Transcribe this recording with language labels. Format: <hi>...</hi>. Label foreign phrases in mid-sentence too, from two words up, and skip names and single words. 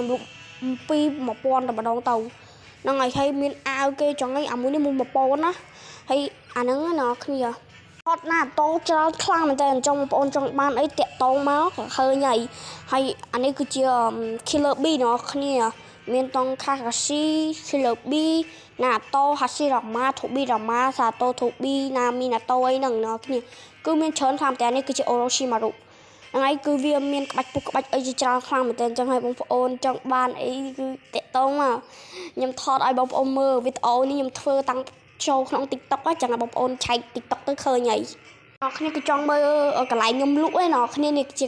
<km>ខ្ញុំលក់ពី1000តែម្ដងទៅហ្នឹងហើយមានអាវគេចឹងហើយអាមួយនេះ1000ណាហើយអាហ្នឹងអ្នកគ្នាថតណាតោច្រើនខ្លាំងមែនតើចង់បងប្អូនចង់បានអីតាក់តងមកឃើញហើយអានេះគឺជា Killer Bee អ្នកគ្នាមានតង់ Kakashi Killer Bee Naruto Hashirama Tobirama Sato Tobi Nami Naruto អីហ្នឹងអ្នកគ្នាគឺមានច្រើនខ្លាំងតែនេះគឺជា Orochimaru ហ្នឹងហើយគឺវា មានក្បាច់ពុះក្បាច់អីជាច្រើនខ្លាំងមែនតើអញ្ចឹងហើយបងប្អូនចង់បានអីគឺតាក់តងមកខ្ញុំថតឲ្យបងប្អូនមើលវីដេអូនេះខ្ញុំធ្វើតាំងចូលក្នុង TikTok ចឹងបងប្អូនឆែក TikTok ទៅឃើញហើយអ្នកគ្នាគឺចង់មើលកន្លែងខ្ញុំលក់ឯអ្នកគ្នានេះជាក</km>